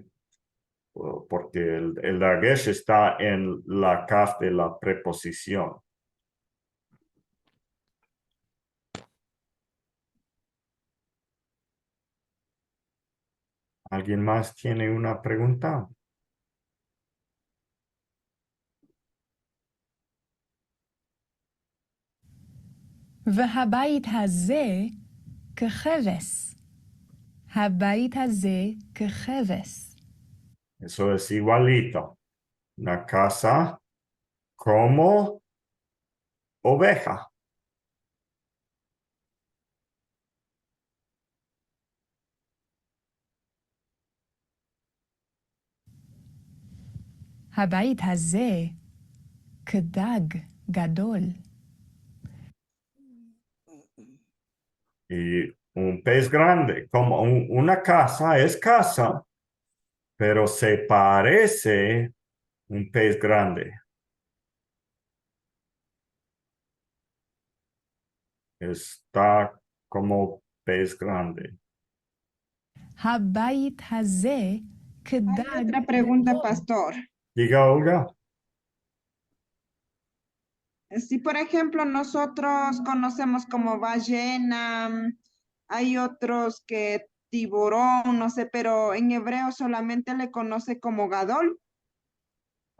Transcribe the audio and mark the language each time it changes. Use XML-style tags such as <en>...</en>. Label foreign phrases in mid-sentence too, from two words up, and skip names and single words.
<es>Porque el dagesh está en la kaf de la preposición. ¿Alguien más tiene una pregunta?</es> <he>והבית הזה ככבש. הבית הזה ככבש.</he> <es>Eso es igualito. Una casa como oveja.</es> <he>הבית הזה כדג גדול.</he> <es>Y un pez grande, como una casa es casa, pero se parece un pez grande. Está como pez grande.</es> <he>הבית הזה</he> <es>Hay</es> <he>כדג</he> <es>otra pregunta,</es> <he>גדול.</he> <es>pastor. Diga, Olga. Si, por ejemplo, nosotros conocemos como ballena, hay otros que tiburón, no sé, pero en hebreo solamente le conoce como gadol, o</es>